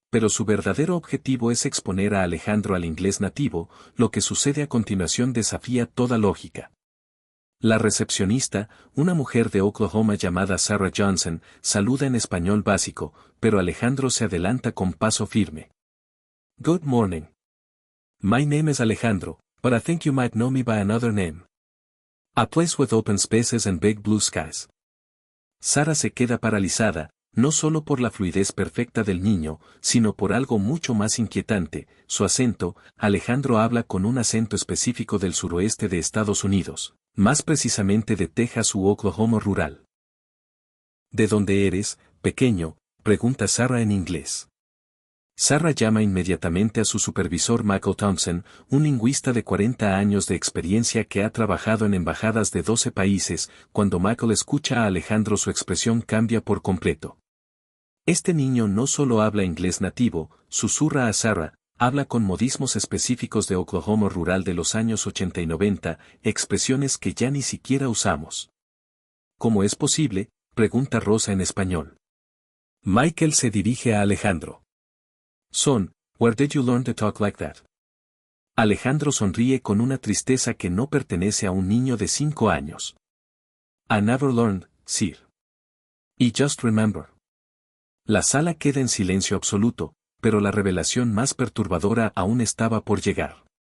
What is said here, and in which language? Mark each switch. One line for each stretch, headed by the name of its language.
Spanish: pero su verdadero objetivo es exponer a Alejandro al inglés nativo. Lo que sucede a continuación desafía toda lógica. La recepcionista, una mujer de Oklahoma llamada Sarah Johnson, saluda en español básico, pero Alejandro se adelanta con paso firme.
English: Good morning. My name is Alejandro, but I think you might know me by another name. A place with open spaces and big blue skies.
Spanish: Sarah se queda paralizada, no solo por la fluidez perfecta del niño, sino por algo mucho más inquietante, su acento. Alejandro habla con un acento específico del suroeste de Estados Unidos, más precisamente de Texas u Oklahoma rural. ¿De dónde eres, pequeño?, pregunta Sarah en inglés. Sarah llama inmediatamente a su supervisor Michael Thompson, un lingüista de 40 años de experiencia que ha trabajado en embajadas de 12 países. Cuando Michael escucha a Alejandro, su expresión cambia por completo. Este niño no solo habla inglés nativo, susurra a Sarah, habla con modismos específicos de Oklahoma rural de los años 80 y 90, expresiones que ya ni siquiera usamos. ¿Cómo es posible?, pregunta Rosa en español. Michael se dirige a Alejandro.
English: Son, where did you learn to talk like that?
Spanish: Alejandro sonríe con una tristeza que no pertenece a un niño de 5 años.
English: I never learned, sir. Y just remember.
Spanish: La sala queda en silencio absoluto, pero la revelación más perturbadora aún estaba por llegar.